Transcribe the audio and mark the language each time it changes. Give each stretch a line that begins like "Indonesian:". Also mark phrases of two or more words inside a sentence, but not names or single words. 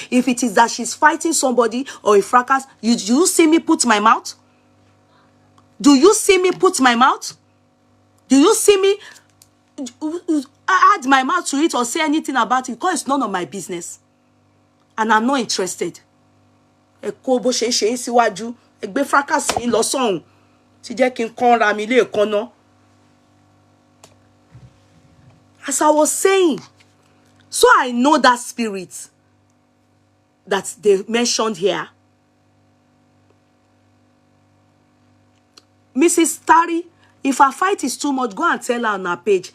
English: If it is that she's fighting somebody or a fracas, do you see me put my mouth? Do you see me put my mouth? Do you see me add my mouth to it or say anything about it? Because it's none of my business. And I'm not interested.
Yoruba: Eko bo se se síwájú, egbe fracas yin lọ sọ́hùn. Ti jẹ́ kí n kon ra mi le kono.
English: As I was saying, so I know that spirit that they mentioned here. Mrs. Tari, if her fight is too much, go and tell her on her page.